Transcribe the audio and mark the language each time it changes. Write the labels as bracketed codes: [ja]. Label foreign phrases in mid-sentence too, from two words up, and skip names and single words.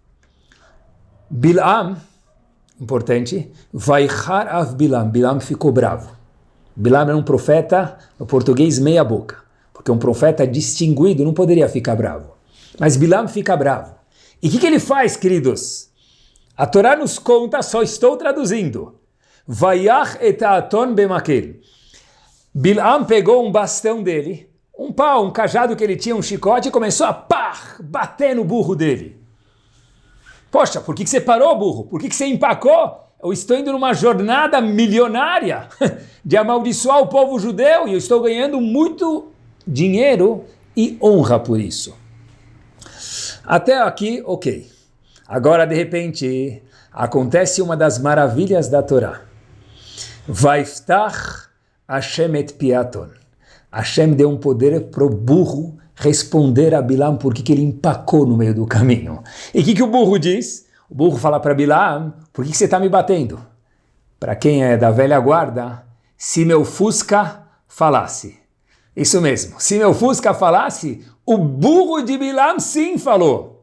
[pt] Bilam, importante, [he] ויחר אף בלעם, [pt] Bilam ficou bravo. Bilam era um profeta, no português meia boca, porque um profeta distinguido não poderia ficar bravo. Mas Bilam fica bravo. E o que ele faz, queridos? A Torá nos conta, só estou traduzindo. [he] ויך את האתון במקל. [pt] Bilam pegou um bastão dele, um pau, um cajado que ele tinha, um chicote, e começou a bater no burro dele. Poxa, por que você parou, burro? Por que você empacou? Eu estou indo numa jornada milionária de amaldiçoar o povo judeu e eu estou ganhando muito dinheiro e honra por isso. Até aqui, ok. Agora, de repente, acontece uma das maravilhas da Torá. [he] ויפתח השם את פי האתון. [pt] Hashem deu um poder para o burro responder a Bilam por que ele empacou no meio do caminho. E o que o burro diz? O burro fala para Bilam, por que você está me batendo? Para quem é da velha guarda, se meu Fusca falasse. Isso mesmo, se meu Fusca falasse, o burro de Bilam sim falou.